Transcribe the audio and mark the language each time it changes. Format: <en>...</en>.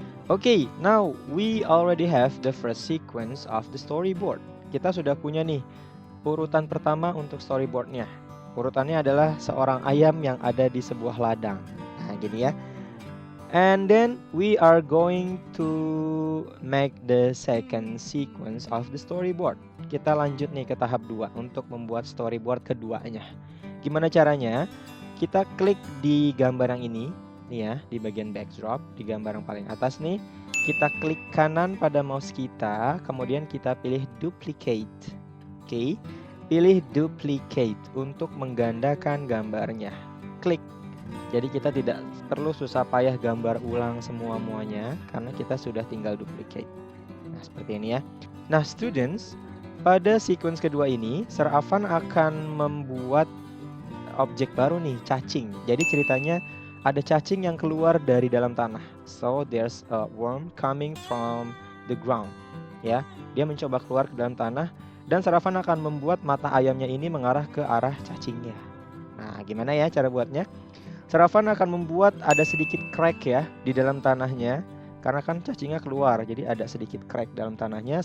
<en>Okay, now we already have the first sequence of the storyboard.</en> <id>Kita sudah punya nih urutan pertama untuk storyboardnya. Urutannya adalah seorang ayam yang ada di sebuah ladang. Nah, gini ya.</id> <en>And then we are going to make the second sequence of the storyboard.</en> <id>Kita lanjut nih ke tahap 2 untuk membuat storyboard keduanya. Gimana caranya? Kita klik di gambar yang ini, nih ya, di bagian backdrop, di gambar yang paling atas nih. Kita klik kanan pada mouse kita, kemudian kita pilih duplicate. Oke, pilih duplicate untuk menggandakan gambarnya. Klik. Jadi kita tidak perlu susah payah gambar ulang semua-muanya karena kita sudah tinggal duplicate. Nah, seperti ini ya. Nah, students, pada sequence kedua ini, Serafan akan membuat objek baru nih, cacing. Jadi ceritanya ada cacing yang keluar dari dalam tanah.</id> <en>So there's a worm coming from the ground.</en> <id>Ya, dia mencoba keluar ke dalam tanah dan Serafan akan membuat mata ayamnya ini mengarah ke arah cacingnya. Nah, gimana ya cara buatnya? Serafan akan membuat ada sedikit crack ya di dalam tanahnya karena kan cacingnya keluar, jadi ada sedikit crack dalam tanahnya.</id>